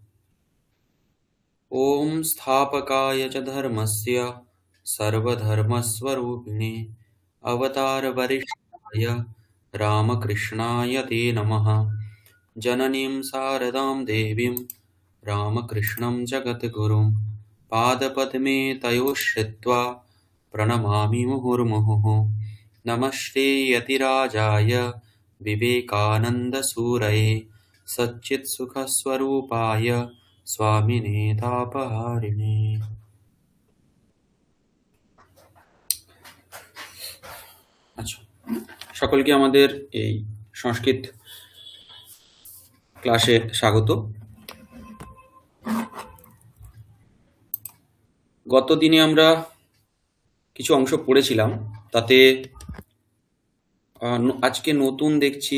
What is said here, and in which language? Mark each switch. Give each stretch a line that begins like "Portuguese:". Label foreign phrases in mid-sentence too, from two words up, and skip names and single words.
Sanskrit: ওম স্থাপকায় চ ধর্মস্য সর্বধর্মস্বরূপিণে অবতার বরিষ্ঠায় রামকৃষ্ণায় তে নমঃ। জননীং শারদাং দেবীং রামকৃষ্ণं জগদ্গুরুं পাদপদ্মে তয়োশ্রিত্वा प्रणमामि मुहुर्मुहुः। नमस्ते यतिराजाय विवेकानन्दसूरये सच्चित्सुखस्वरूपाय स्वामिने तापहारिणे।
Bangla: আচ্ছা, সকলকে আমাদের এই সংস্কৃত ক্লাসে স্বাগত। গত দিনে আমরা কিছু অংশ পড়েছিলাম, তাতে আজকে নতুন দেখছি।